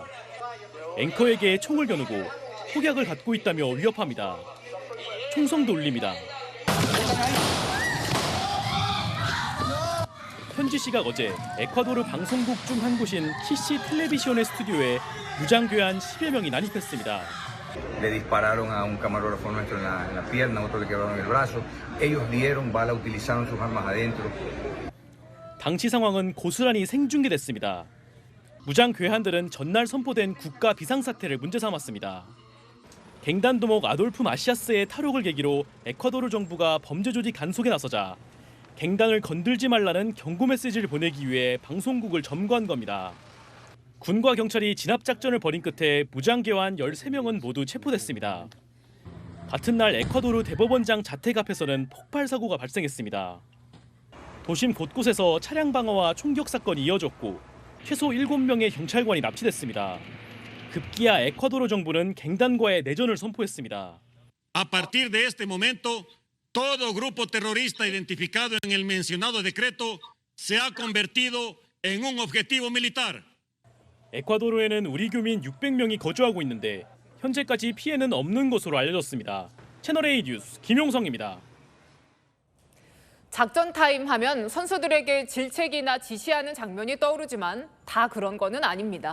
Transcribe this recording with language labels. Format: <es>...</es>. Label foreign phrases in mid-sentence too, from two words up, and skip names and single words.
<ko>앵커에게 총을 겨누고 폭약을 갖고 있다며 위협합니다. 총성도 울립니다. 현지 시각 어제 에콰도르 방송국 중 한 곳인 키시 텔레비전의 스튜디오에 무장 괴한 10여 명이 난입했습니다.</ko> <es>Le dispararon a un camarógrafo nuestro en la pierna, otro le quebraron el brazo. Ellos dieron bala, utilizaron sus armas adentro.</es> <ko>당시 상황은 고스란히 생중계됐습니다. 무장 괴한들은 전날 선포된 국가 비상사태를 문제 삼았습니다. 갱단 두목 아돌프 마시아스의 탈옥을 계기로 에콰도르 정부가 범죄 조직 단속에 나서자 갱단을 건들지 말라는 경고 메시지를 보내기 위해 방송국을 점거한 겁니다. 군과 경찰이 진압작전을 벌인 끝에 무장괴한 13명은 모두 체포됐습니다. 같은 날 에콰도르 대법원장 자택 앞에서는 폭발 사고가 발생했습니다. 도심 곳곳에서 차량 방어와 총격 사건이 이어졌고 최소 7명의 경찰관이 납치됐습니다. 급기야 에콰도르 정부는 갱단과의 내전을 선포했습니다.</ko> <es>A partir de este momento, todo grupo terrorista identificado en el mencionado decreto se ha convertido en un objetivo militar.</es> <ko>에콰도르에는 우리 교민 600명이 거주하고 있는데 현재까지 피해는 없는 것으로 알려졌습니다. 채널A 뉴스 김용성입니다. 작전 타임 하면 선수들에게 질책이나 지시하는 장면이 떠오르지만 다 그런 거는 아닙니다.</ko>